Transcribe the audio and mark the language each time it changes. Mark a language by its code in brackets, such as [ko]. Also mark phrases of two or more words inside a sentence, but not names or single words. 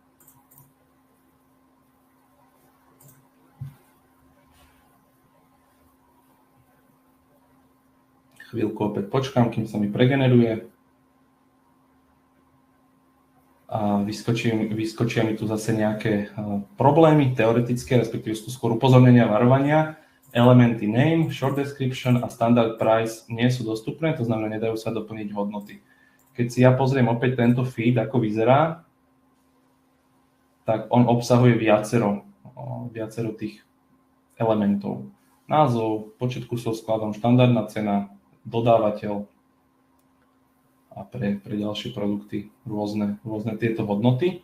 [sk] Chvíľku opäť počkám, kým sa mi pregeneruje. A vyskočia mi tu zase nejaké problémy teoretické, respektíve sú skôr upozornenia a varovania. Elementy name, [en] short description [sk] a [en] standard price [sk] nie sú dostupné, to znamená, nedajú sa doplniť hodnoty. Keď si ja pozriem opäť tento feed, ako vyzerá, tak on obsahuje viacero tých elementov. Názov, počet kusov skladom, štandardná cena, dodávateľ a pre ďalšie produkty rôzne tieto hodnoty.